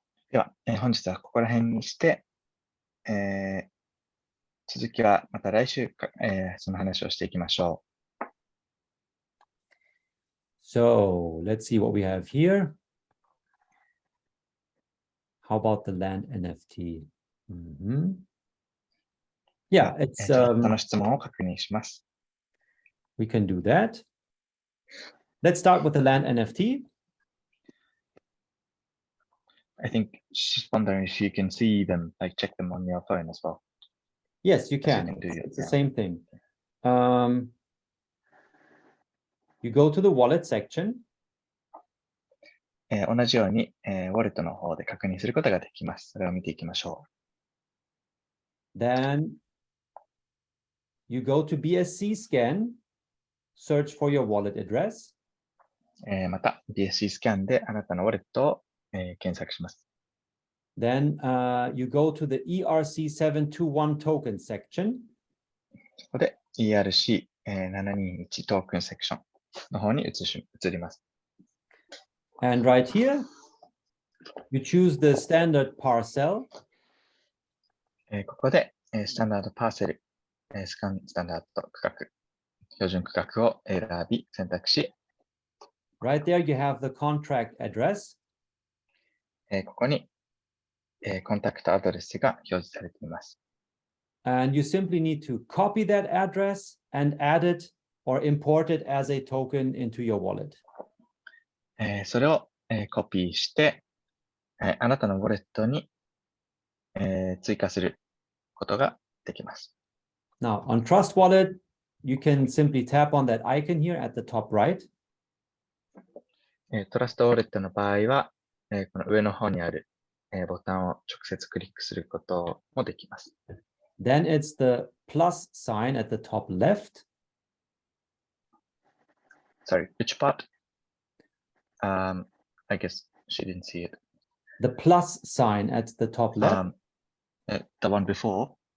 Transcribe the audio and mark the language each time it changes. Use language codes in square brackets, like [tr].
[ja] では、本日はここら辺にして、続きはまた来週か、その話をしていきましょう。 [en] So let's see what we have here. How about the land NFT? Yeah, it's [ja] その質問を確認します。 [en] we can do that. Let's start with the land NFT. I think she's wondering if you can see them, like check them on your phone as well. Yes, you can. can do it, It's the yeah. same thing. You go to the wallet section. [ja] 同じように、ウォレットの方で確認することができます。それを見ていきましょ [en] Then you go to BscScan, search for your wallet address. [ja] う。また、BscScanであなたのウォレットを、検索します。 [en] Then you go to the ERC721 token section. [ja] そこで ERC721 トークンセクションの方に移ります。 [en] And right here, you choose the standard parcel. [ja] ここで、スタンダードパーセル、スタンダード区画、標準区画を選び、選択し、 [en] Right there, you have the contract address. [ja] ここに、コンタクトアドレスが表示されています。 [en] And you simply need to copy that address and add it or import it as a token into your wallet. [ja] それを、コピーして、あなたのウォレットに、追加することができます。 [en] Now, on TrustWallet, you can simply tap on that icon here at the top right. [ja] トラストウォレットの場合は、この上の方にある、ボタンを直接クリックすることもできます。 [en] Then it's the plus sign at the top left. Sorry, which part? I guess she didn't see it. The plus sign at the top left. The one before.